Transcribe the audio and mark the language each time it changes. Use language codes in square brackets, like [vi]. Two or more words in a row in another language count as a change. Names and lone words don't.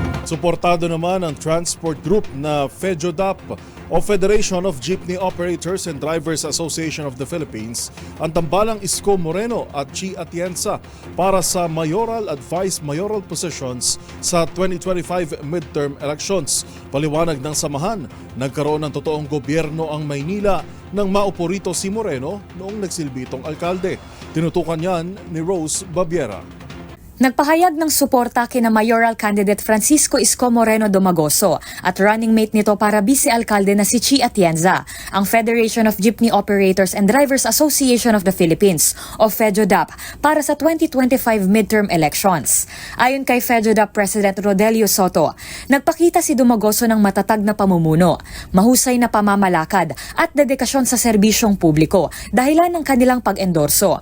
[tl] Suportado naman ang transport group na FEJODAP o Federation of Jeepney Operators and Drivers Association of the Philippines ang tambalang Isko Moreno at Chi Atienza para sa mayoral at [en] vice mayoral positions [tl] sa 2025 [en] midterm elections. [tl] Paliwanag ng samahan, nagkaroon ng totoong gobyerno ang Maynila nang maupo rito si Moreno noong nagsilbitong alkalde. Tinutukan yan ni Rose Babiera. Nagpahayag ng suporta kina [en] mayoral candidate [tl] Francisco Isko Moreno Domagoso at running mate nito para vice-alkalde na si Chi Atienza, ang Federation of Jeepney Operators and Drivers Association of the Philippines o FEJODAP para sa 2025 [en] midterm elections. [tl] Ayon kay FEJODAP President Rodelio Soto, nagpakita si Domagoso ng matatag na pamumuno, mahusay na pamamalakad at dedikasyon sa serbisyong publiko dahilan ng kanilang pag-endorso.